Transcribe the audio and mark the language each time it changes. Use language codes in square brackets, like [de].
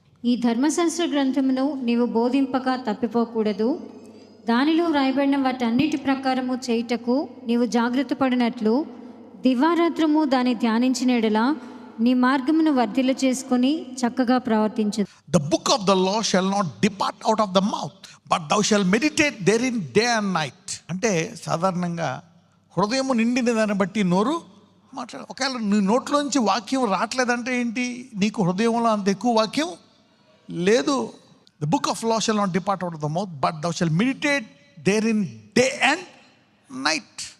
[te] ఈ ధర్మశాస్త్ర గ్రంథమును నీవు బోధింపక తప్పిపోకూడదు. దానిలో వ్రాయబడిన వాటన్నిటి ప్రకారము చేయుటకు నీవు జాగ్రత్త పడినట్లు దివారాత్రము దాన్ని ధ్యానించిన ఎడల నీ మార్గమును వర్ధిల్ల చేసుకొని చక్కగా ప్రవర్తించు. [en] The book of the law shall not depart out of the mouth, but thou shalt meditate therein day and night. [te] అంటే సాధారణంగా హృదయము నిండిన దాన్ని బట్టి నోరు మాట్లాడు. ఒకవేళ నీ నోట్లోంచి వాక్యం రావట్లేదంటే ఏంటి? నీకు హృదయంలో అంత ఎక్కువ వాక్యం లేదు. [en] The book of law shall not depart out of the mouth, but thou shalt meditate therein day and night.